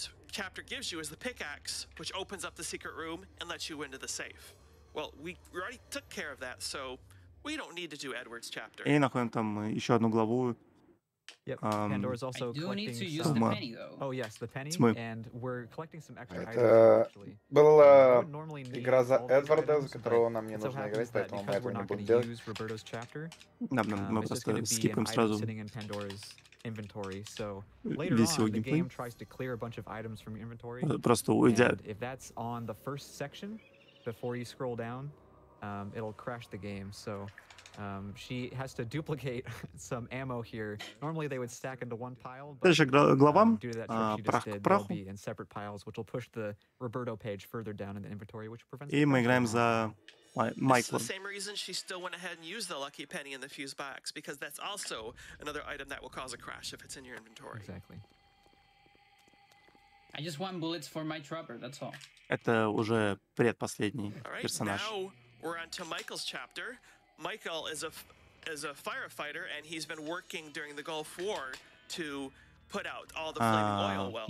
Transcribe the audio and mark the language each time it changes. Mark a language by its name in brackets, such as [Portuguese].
[English] Chapter gives you is the pickaxe, which opens up the secret room and lets you into the safe. Well, we already took care of that, so we don't need to do Edward's chapter. [Russian] И находим там еще одну главу. [English] Yep. Pandora's also collecting some... Oh yes, the penny, and we're collecting some extra items. [Russian] Это была игра за Эдварда, за которого нам не нужно играть, поэтому мы этого не будем делать. Мы просто скипаем сразу. [English] Inventory, so later on the game tries to clear a bunch of items from your inventory. [Russian] Просто уйдя. [English] If that's on the first section before you scroll down, it'll crash the game. So she has to duplicate some ammo here. Normally they would stack into one pile, but due to that trick she just did, they'll be in separate piles, which will push the Roberto page further down in the inventory, which prevents. [Russian] И мы играем за Майкла. [English] It's the same reason she still went ahead and used the lucky penny in the fuse box, because that's also another item that will cause a crash if it's in your inventory. Exactly. I just want bullets for my trapper, that's all. [Russian] Это уже предпоследний персонаж. [English] Now we're on to Michael's chapter. Michael is a firefighter, and he's been working during the Gulf War to put out all the flaming oil wells.